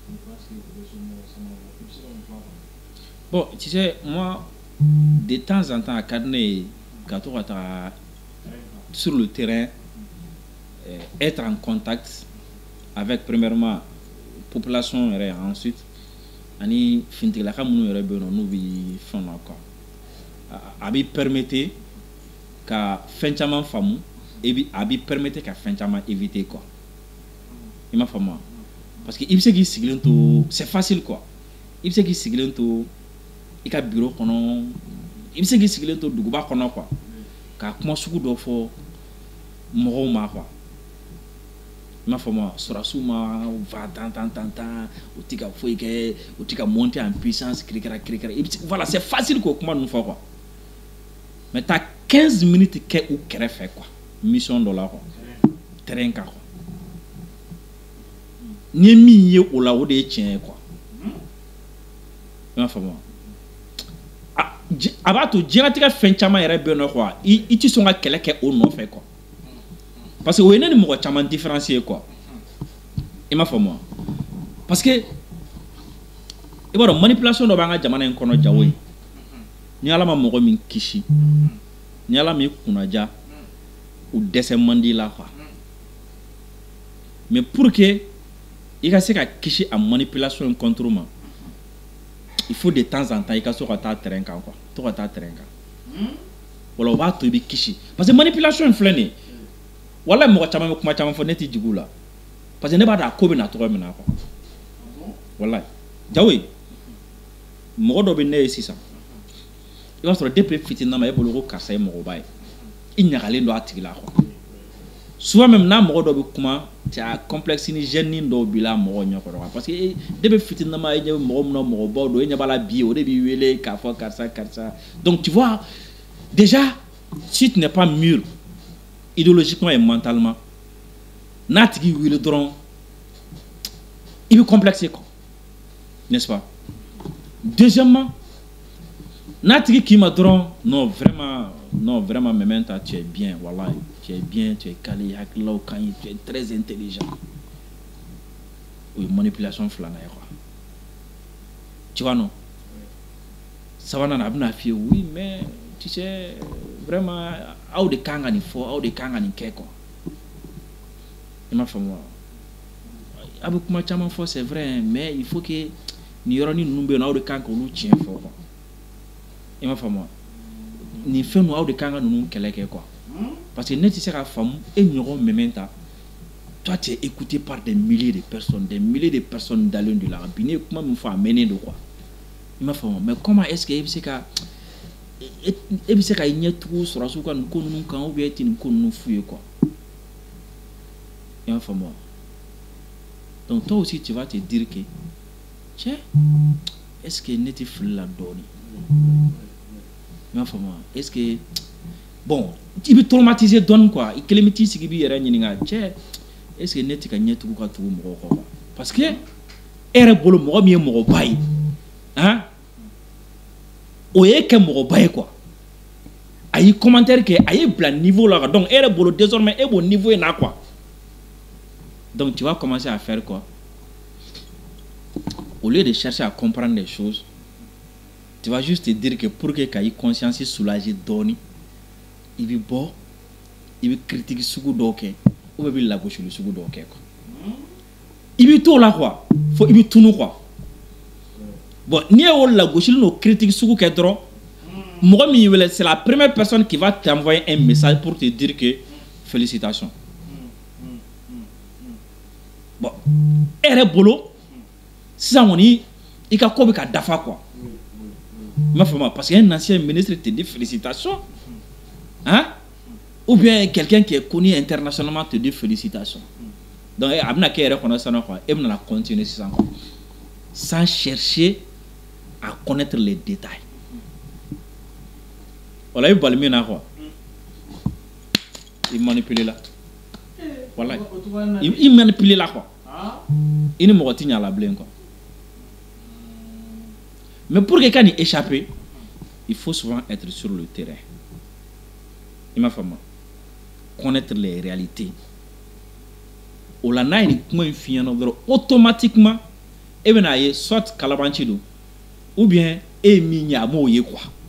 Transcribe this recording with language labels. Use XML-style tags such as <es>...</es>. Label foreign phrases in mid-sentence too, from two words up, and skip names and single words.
<fr>Bon, tu sais, moi, de temps en temps, à Cadné, sur le terrain, être en contact avec, premièrement, la population, et ensuite,</fr> <bm>ani fintigila ka munu yɛrɛ bɛ yen nɔ n'u bi fɛn na quoi a b'i permettre ka fɛn caman faamu a b'i permettre ka fɛn caman éviter quoi i m'a faamu</bm> <fr>parce que</fr> <bm>i bɛ se k'i sigilen to</bm> <fr>c'est facile quoi</fr> <bm>i bɛ se k'i sigilen to i ka bureau kɔnɔ i bɛ se k'i sigilen to duguba kɔnɔ quoi ka kuma sugu dɔ fɔ mɔgɔw ma quoi i m'a faamu sɔrɔsiw ma va tan o tɛ ka foyi kɛ o tɛ ka</bm> <fr>monter en puissance</fr> <bm>kirikara</bm> <fr>voilà c'est facile</fr> <bm>k'o kuma ninnu fɔ</bm> <fr>quoi mais t'as 15 minutes</fr> <bm>kɛ u kɛrɛfɛ quoi mission dɔ la quoi terrain kan quoi n'i ye min ye o la o de ye tiɲɛ ye quoi i m'a faamu a b'a to diɲɛlatigɛ fɛn caman yɛrɛ bɛ yen nɔ quoi i tɛ sɔn ka kɛlɛ kɛ o nɔfɛ</bm> <fr>quoi parce que</fr> <bm>o ye ne ni mɔgɔ caman</bm> <fr>différencier quoi</fr> <bm>i m'a faamu</bm> <fr>parce que</fr> <bm>i b'a dɔn manipulation dɔ b'an ka jamana in kɔnɔ jago ye ni Ala ma mɔgɔ min kisi ni Ala m'i kunnaja o dɛsɛ man di la quoi</bm> <fr>mais pour que</fr> <bm>i ka se ka kisi a manipulation in contre ma</bm> <fr>il faut de temps en temps</fr> <bm>i ka so ka taa terrain kan quoi to ka taa terrain kan wala o b'a to i bɛ kisi parce que manipulation in filɛ nin ye wala mɔgɔ caman bɛ kuma caman fɔ ne tɛ jigin u la</bm> <fr>parce que</fr> <bm>ne b'a dɔn a ko bɛ na cogo min na quoi wala jawo mɔgɔ dɔ bɛ ne ye sisan i b'a sɔrɔ depuis fitinin ma e bolo ko karisa ye mɔgɔba ye i ɲagalen don a tigi la</bm> <fr>quoi souvent même</fr> <bm>n'a mɔgɔ dɔ bɛ kuma cɛ a complexe ni gêne dɔw b'i la mɔgɔ ɲɛkɔrɔ quoi</bm> <fr>parce que depuis</fr> <bm>fitinin ma e ɲɛ bɛ mɔgɔ min na mɔgɔbaw don e ɲɛ b'a la bi o de b'i wele k'a fɔ karisa</bm> <fr>donc tu vois déjà si tu n'es pas mûr idéologiquement et mentalement</fr> <bm>n'a tigi wele dɔrɔn</bm> <fr>il est complexé quoi n'est-ce pas deuxièmement</fr> <bm>n'a tigi k'i ma dɔrɔn</bm> <fr>non vraiment Mementa tu es bien wallahi tu es bien tu es calé</fr> <bm>hakilaw ka ɲi</bm> <fr>tu es très intelligent</fr> <bm>o ye manipulation filanan ye</bm> <fr>quoi tu vois non</fr> <bm>sabanan a bɛna f'i ye</bm> <fr>oui mais tu sais vraiment</fr> <bm>aw de kan ka nin fɔ aw de kan ka nin kɛ quoi i m'a faamu wa a bɛ kuma caman fɔ</bm> <fr>c'est vrai mais il faut que</fr> <bm>nin yɔrɔnin ninnu bɛ yen aw de kan k'olu tiɲɛ fɔ quoi i m'a faamu wa nin fɛn ninnu aw de kan ka ninnu kɛlɛ kɛ</bm> <fr>quoi parce que</fr> <bm>ne tɛ se ka faamu e ɲɔgɔn</bm> <fr>Mementa toi tu es écouté par des milliers de personnes</fr> <bm>dalen de la bi ne ye kuma min fɔ a mɛnnen don quoi i m'a faamu</bm> <fr>mais comment est-ce que</fr> <bm>e bɛ se ka e bɛ se ka i ɲɛ tugu sɔrɔsiw ka nin ko ninnu kan</bm> <fr>ou bien</fr> <bm>e tɛ nin ko ninnu f'u ye quoi i m'a faamu wa</bm> <fr>donc toi aussi tu vas te dire que tiens est-ce que</fr> <bm>ne tɛ fili la dɔɔnin i m'a faamu wa</bm> <fr>est-ce que bon</fr> <bm>i bɛ traumatiser dɔɔnin quoi i kelen bɛ t'i sigi i b'i yɛrɛ ɲininka cɛ</bm> <fr>est-ce que</fr> <bm>ne tɛ ka ɲɛ tugu ka tugu mɔgɔw kɔ quoi parce que e yɛrɛ bolo mɔgɔ min ye mɔgɔba ye hein o ye kɛ mɔgɔba ye quoi a y'i commentaire kɛ a y'i bila niveau la donc e yɛrɛ bolo désormais e b'o niveau in na</bm> <fr>quoi donc tu vas commencer à faire quoi au lieu de chercher à comprendre les choses tu vas juste te dire que pour que</fr> <bm>ka i</bm> <fr>conscience soulager</fr> <bm>dɔɔnin i bɛ bɔ i bɛ critique sugu dɔw kɛ ou bien i bɛ lagosili sugu dɔw kɛ quoi i bɛ t'o la quoi fo i bɛ tunu</bm> <fr>quoi bon</fr> <bm>n'i ye o lagosili n'o critique sugu kɛ dɔrɔn mɔgɔ min y'i wele</bm> <fr>c'est la première personne qui va t'envoyer un message pour te dire que félicitations</fr> <bm>bon e yɛrɛ bolo sisan kɔni i ka ko bɛ ka dafa quoi i m'a faamu</bm> <fr>parce qu'un ancien ministre te dit félicitations hein ou bien quelqu'un qui est connu internationalement te dit félicitations</fr> <bm>donc a bɛna kɛ yɛrɛ kɔnɔ sisan quoi e bɛna continuer sisan</bm> <fr>quoi sans chercher à connaître les détails voilà</fr> <bm>i bali min na quoi i manipuler la voilà i manipuler la quoi i ni mɔgɔ tɛ ɲɛ a la bilen</bm> <fr>quoi mais pour que</fr> <bm>ka nin</bm> <fr>échapper il faut souvent être sur le terrain</fr> <bm>i m'a faamu</bm> <fr>connaître les réalités</fr> <bm>o la n'a ye nin kuma in f'i ɲɛna dɔrɔn automatiquement e bɛna ye soit kalabanci don</bm> <fr>ou bien</fr> <bm>e min ye a m'o ye quoi</bm>